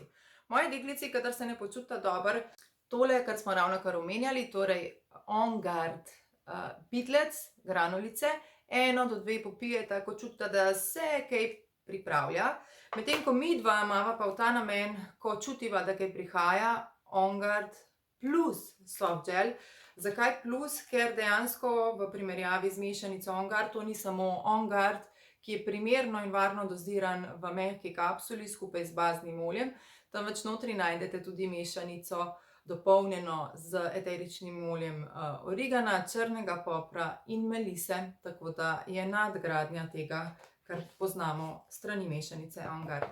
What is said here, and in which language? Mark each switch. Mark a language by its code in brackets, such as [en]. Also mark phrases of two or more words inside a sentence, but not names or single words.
[sl] Moji deklici, kadar se ne počutita dobro, tole, kar smo ravnokar omenjali, torej On-Guard pitlec, granulice, 1 do 2 popijeta, ko čutita, da se kaj pripravlja. Medtem ko midva imava pa v ta namen, ko čutiva, da kaj prihaja, On-Guard plus soft gel. Zakaj plus? Ker dejansko v primerjavi z mešanico On-Guard, to ni samo On-Guard, ki je primerno in varno doziran v mehki kapsuli skupaj z baznim oljem, temveč notri najdete tudi mešanico dopolnjeno z eteričnim oljem origana, črnega popra in melise, tako da je nadgradnja tega, kar poznamo strani mešanice On-Guard.